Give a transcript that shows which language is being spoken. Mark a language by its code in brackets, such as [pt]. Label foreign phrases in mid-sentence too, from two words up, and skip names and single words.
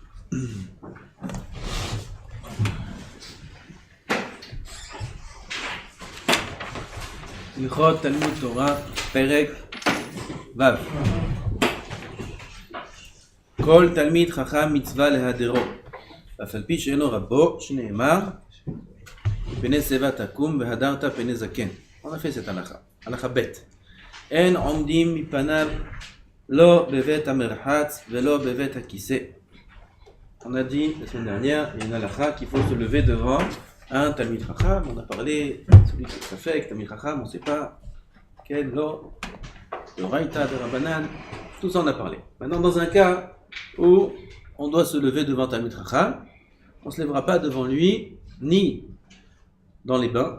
[he] הלכות תלמוד תורה, פרק ו'. כל תלמיד חכם מצווה להדרו, אף על פי שאינו רבו, שנאמר פני שיבה תקום והדרת פני זקן. [fr] On a fait cette halakha. Halakha bête. [he] אין עומדים מפניו לא בבית המרחץ ולא בבית הכיסא. [fr] On a dit la semaine dernière, il y a une halakha qu'il faut se lever devant un [he] תלמיד חכם. [fr] On a parlé, celui qui est fait, [he] תלמיד חכם, [fr] on ne sait pas quel, lo, de Raïta, de Rabbanan, tout ça on a parlé. Maintenant, dans un cas où on doit se lever devant [he] תלמיד חכם, [fr] on ne se lèvera pas devant lui, ni dans les bains.